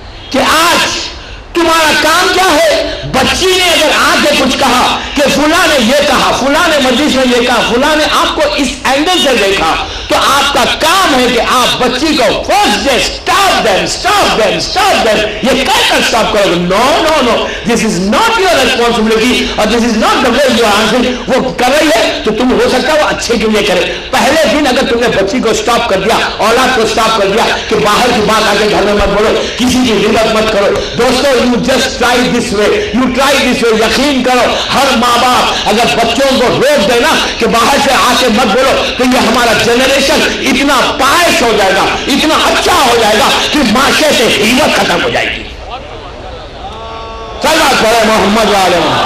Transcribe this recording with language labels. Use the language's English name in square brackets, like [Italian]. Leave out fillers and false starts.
[Urdu] کہ آج تمہارا کام کیا ہے؟ بچی نے اگر آ کے کچھ کہا کہ فلاں نے یہ کہا, فلاں نے مجلس میں یہ کہا, فلاں نے آپ کو اس اینگل سے دیکھا, تو آپ کا کام ہے کہ آپ بچی کو فرسٹ ڈے [English] stop them, [Urdu] یہ کہہ کر stop کرو گے. [English] No, this is not your responsibility اور this is not the way you are answering. [Urdu] وہ کر رہی ہے تو تم ہو سکتا ہے وہ اچھے کے لیے کرے. پہلے دن اگر تم نے بچی کو stop کر دیا, اولاد کو stop کر دیا کہ باہر کی بات آ کے گھر میں مت بولو, کسی کی غیبت مت کرو. [English] دوستو you just try this way. [Urdu] یقین کرو ہر ماں باپ اگر بچوں کو روک دینا کہ باہر سے آ کے مت بولو تو یہ ہمارا جنریشن اتنا پائش ہو جائے گا, اتنا اچھا ہو جائے گا کہ معاشرے سے غیبت ختم ہو جائے گی. صلوات پڑھے محمد علیہ.